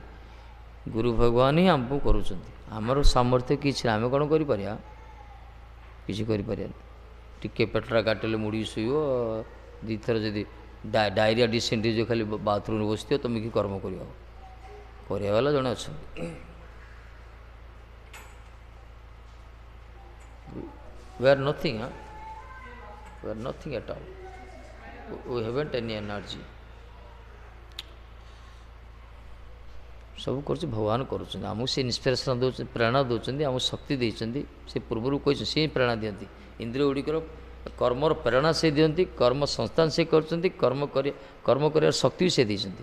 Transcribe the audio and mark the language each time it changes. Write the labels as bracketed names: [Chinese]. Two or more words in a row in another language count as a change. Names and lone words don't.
[Odia] ଗୁରୁ ଭଗବାନ ହିଁ ଆମକୁ କରୁଛନ୍ତି। ଆମର ସାମର୍ଥ୍ୟ କିଛି ନାହିଁ, ଆମେ କ'ଣ କରିପାରିବା? କିଛି କରିପାରିବାନି। ଟିକେ ପେଟଟା କାଟିଲେ ମୁଡ଼ିକି ଶୋଇବ, ଦୁଇଥର ଯଦି [English] diarrhoea dysentery [Odia] ଯେଉଁ ଖାଲି ବାଥରୁମ୍ରେ ବସିଥିବ, ତୁମେ କି କର୍ମ କରିବ? କରିବା ବାଲା ଜଣେ ଅଛନ୍ତି। [English] we are nothing, we are nothing at all, we haven't any energy। [Odia] ସବୁ କରୁଛି ଭଗବାନ କରୁଛନ୍ତି, ଆମକୁ ସେ ଇନ୍ସପିରେସନ୍ ଦେଉଛନ୍ତି, ପ୍ରେରଣା ଦେଉଛନ୍ତି, ଆମକୁ ଶକ୍ତି ଦେଇଛନ୍ତି। ସେ ପୂର୍ବରୁ କହିଛନ୍ତି, ସେ ହିଁ ପ୍ରେରଣା ଦିଅନ୍ତି। ଇନ୍ଦ୍ରିୟ ଗୁଡ଼ିକର କର୍ମର ପ୍ରେରଣା ସେ ଦିଅନ୍ତି, କର୍ମ ସଂସ୍ଥାନ ସେ କରୁଛନ୍ତି, କର୍ମ କରିବାର ଶକ୍ତି ବି ସେ ଦେଇଛନ୍ତି।